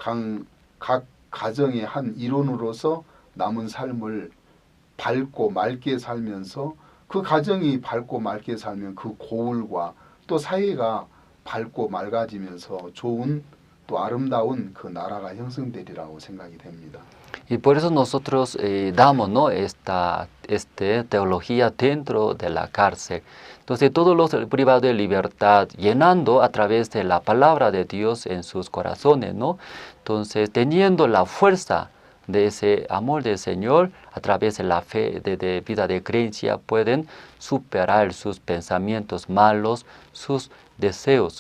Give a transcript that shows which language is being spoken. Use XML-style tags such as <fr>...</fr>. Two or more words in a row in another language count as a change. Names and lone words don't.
<ko>각 가정의 한 일원으로서 남은 삶을 밝고 맑게 살면서 그 가정이 밝고 맑게 살면 그 고을과 또 사회가 밝고 맑아지면서 좋은 또 아름다운 그 나라가 형성되리라고 생각이 됩니다.</ko> <es>Y por eso nosotros damos, ¿no?, esta teología dentro de la cárcel. Entonces todos los privados de libertad, llenando a través de la palabra de Dios en sus corazones, ¿no? Entonces teniendo la fuerza de ese amor del Señor, a través de la fe, de vida de creencia, pueden superar sus pensamientos malos, sus deseos.</es>